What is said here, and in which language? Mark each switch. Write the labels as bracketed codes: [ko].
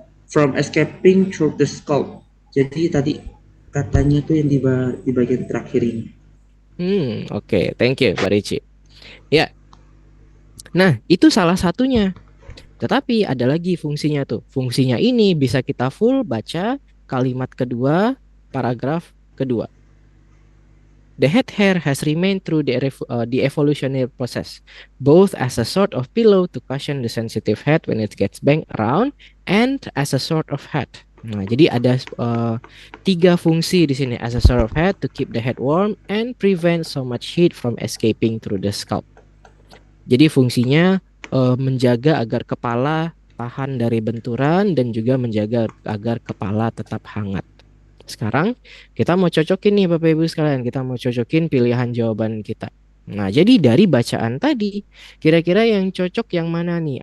[en] From escaping through the scalp. [id] Jadi tadi katanya tuh yang di bagian terakhir ini. [en] Oke, thank you, Pak Ricci. [id] Ya, nah itu salah satunya. Tetapi ada lagi fungsinya tuh. Fungsinya ini bisa kita full baca kalimat kedua, paragraf kedua. [en] The head hair has remained through the evolutionary process, both as a sort of pillow to cushion the sensitive head when it gets banged around, and as a sort of hat. [id] Nah, jadi ada 3 fungsi di sini. [en] As a sort of hat to keep the head warm and prevent so much heat from escaping through the scalp. [id] Jadi fungsinya menjaga agar kepala tahan dari benturan dan juga menjaga agar kepala tetap hangat. Sekarang kita mau cocokin nih Bapak Ibu sekalian, kita mau cocokin pilihan jawaban kita. Nah, jadi dari bacaan tadi, kira-kira yang cocok yang mana nih?